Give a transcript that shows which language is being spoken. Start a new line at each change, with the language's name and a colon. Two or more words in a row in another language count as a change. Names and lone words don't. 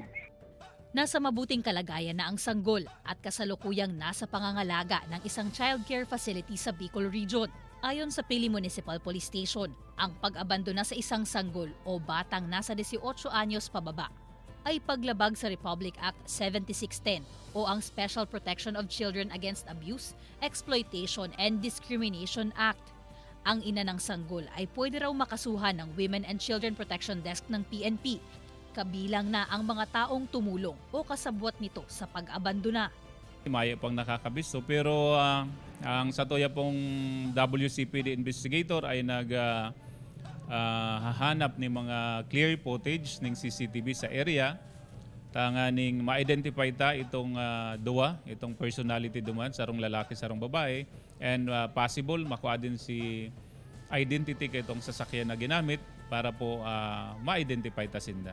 Filipino: Nasa mabuting kalagayan na ang sanggol at kasalukuyang nasa pangangalaga ng isang
English: childcare facility
Filipino: sa Bicol Region. Ayon sa Pili Municipal Police Station, ang pag-abandona sa isang sanggol o batang nasa 18 anyos pababa ay paglabag sa Republic Act 7610 o ang Special Protection of Children Against Abuse, Exploitation and Discrimination Act. Ang ina ng sanggol ay pwede raw makasuhan ng Women and Children Protection Desk ng PNP, kabilang na ang mga taong tumulong o kasabwat nito sa pag-abandona.
Bikol: Mayo pang nakakabisto pero ang satuya pong WCPD investigator ay hahanap ng mga
English: clear footage
Bikol: ng CCTV sa area tanganing ma-identify ta itong itong personality duman sarong lalaki sarong babae
English: and possible
Bikol: makuha din si identity itong sasakyan na ginamit para po ma-identify ta sinda.